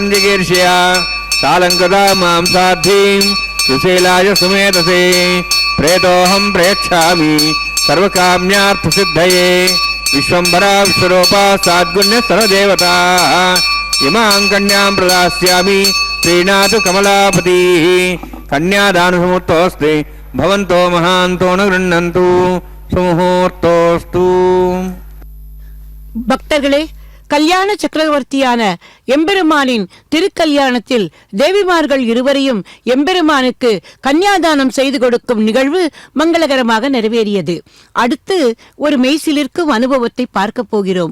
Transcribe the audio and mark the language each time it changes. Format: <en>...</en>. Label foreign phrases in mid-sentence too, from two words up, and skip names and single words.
<sa>जिगीर्षया सालङ्कृता मां साध्वीं सुशीलाय सुमेधसे प्रेतोऽहं प्रयच्छामि सर्वकाम्यार्थसिद्धये विश्वम्भरा विश्वरूपा साद्गुण्य सर्वदेवताः इमां कन्यां प्रदास्यामि प्रीणातु कमलापतिः कन्यादानसमुहूर्तोऽस्ति भवन्तो महान्तो न गृह्णन्तु சுமுகூர்த்தோஸ்து.</sa> <ta>பக்தர்களே, கல்யாண சக்கரவர்த்தியான எம்பெருமானின் திருக்கல்யாணத்தில் தேவிமார்கள் இருவரையும் எம்பெருமானுக்கு கன்னியாதானம் செய்து கொடுக்கும் நிகழ்வு மங்களகரமாக நிறைவேறியது. அடுத்து ஒரு மெய்சிலிருக்கும் அனுபவத்தை பார்க்க போகிறோம்.</ta>